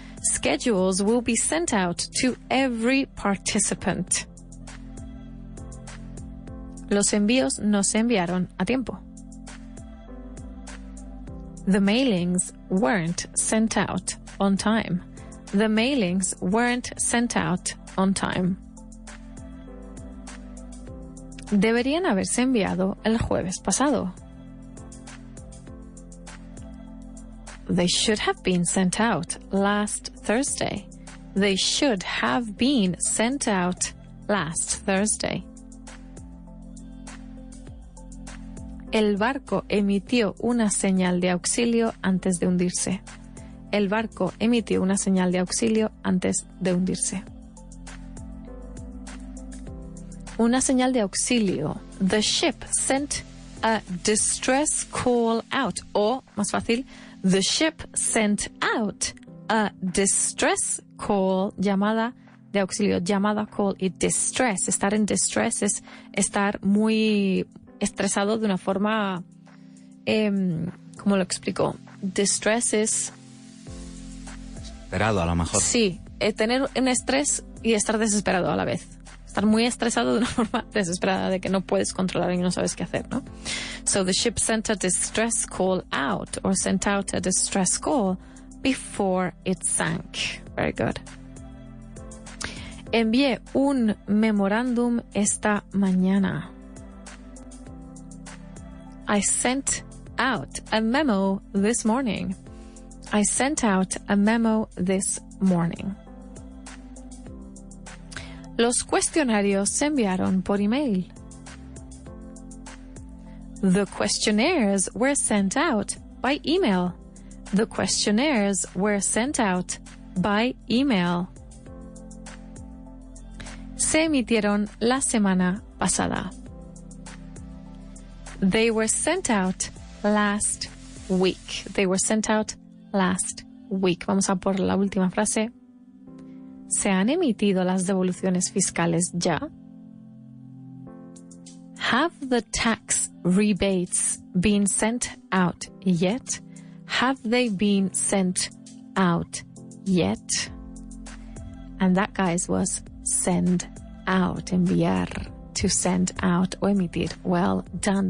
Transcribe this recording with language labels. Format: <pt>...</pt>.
<en>Schedules will be sent out to every participant.</en> <es>Los envíos no se enviaron a tiempo.</es> <en>The mailings weren't sent out on time. The mailings weren't sent out on time.</en> <es>Deberían haberse enviado el jueves pasado.</es> <en>They should have been sent out last Thursday. They should have been sent out last Thursday.</en> <es>El barco emitió una señal de auxilio antes de hundirse. El barco emitió una señal de auxilio antes de hundirse. Una señal de auxilio.</es> <en>The ship sent a distress call out.</en> <es>O, más fácil,</es> <en>the ship sent out a distress call,</en> <es>llamada de auxilio, llamada</es> <en>call, y distress.</en> <es>Estar en distress es estar muy estresado de una forma, ¿cómo lo explico? Distress es... Desesperado, a lo mejor. Sí, tener un estrés y estar desesperado a la vez. Estar muy estresado de una forma desesperada, de que no puedes controlar y no sabes qué hacer, ¿no?</es> <en>So the ship sent a distress call out, or sent out a distress call before it sank. Very good.</en> <es>Envié un memorándum esta mañana.</es> <en>I sent out a memo this morning. I sent out a memo this morning.</en> <es>Los cuestionarios se enviaron por email.</es> <en>The questionnaires were sent out by email. The questionnaires were sent out by email.</en> <es>Se emitieron la semana pasada.</es> <en>They were sent out last week. They were sent out last week.</en> <es>Vamos a por la última frase. ¿Se han emitido las devoluciones fiscales ya?</es> <en>Have the tax rebates been sent out yet? Have they been sent out yet? And that, guys, was send out, enviar, to send out</en> <es>o emitir.</es> <en>Well done.</en>